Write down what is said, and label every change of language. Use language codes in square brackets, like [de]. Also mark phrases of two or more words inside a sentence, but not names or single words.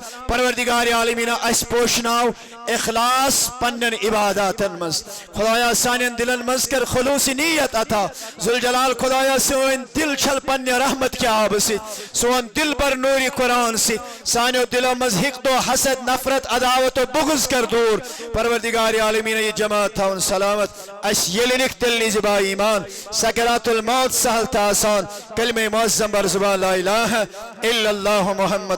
[ks] پروردگار عالمین اس پوشناو اخلاص پنن عباداتن مز خدایا سانین دلن مز کر خلوص نیت عطا ذوالجلال خدایا سون دل چھل پنن رحمت کے آب ست سون دل بر نوری قرآن ست سانیو دلو مز حقد و حسد نفرت عداوت و بغض کر دور پروردگار عالمین یہ جماعت تھاؤن سلامت اس یلنک دل نی زبا ایمان [ar] سکرات الموت [ks] سہل تا آسان کلمہ معظم بر زبان [ar] لا الہ الا اللہ محمد